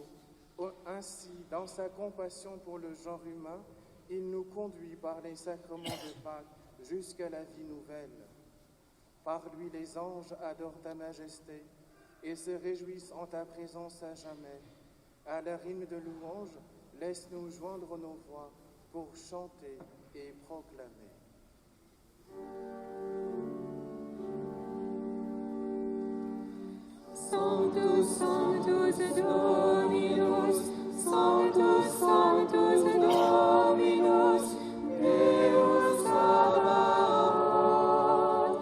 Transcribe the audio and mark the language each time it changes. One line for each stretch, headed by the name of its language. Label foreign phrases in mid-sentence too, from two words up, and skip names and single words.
French: Ainsi, dans sa compassion pour le genre humain, il nous conduit par les sacrements de Pâques jusqu'à la vie nouvelle. Par lui, les anges adorent ta majesté et se réjouissent en ta présence à jamais. À la rime de louange, laisse-nous joindre nos voix pour chanter et proclamer.
Latin: Sanctus, Sanctus Dominus, Sanctus, Sanctus Dominus, Deus Sabaoth.